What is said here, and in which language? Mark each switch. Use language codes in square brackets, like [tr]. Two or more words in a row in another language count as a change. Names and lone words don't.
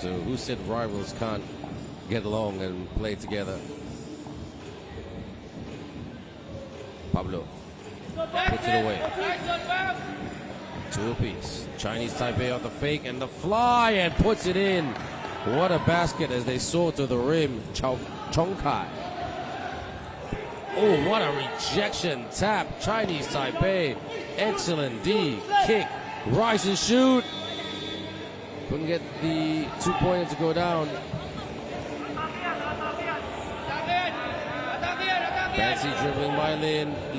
[en] So who said rivals can't get along and play together? Pablo puts it away. 2 apiece. Chinese Taipei off the fake and the fly and puts it in. What a basket as they soar to the rim. Chong Kai. Oh, what a rejection. Tap. Chinese Taipei. Excellent D. Kick. Rise and shoot. Couldn't get the 2-pointer to go down. Fancy dribbling by Lin.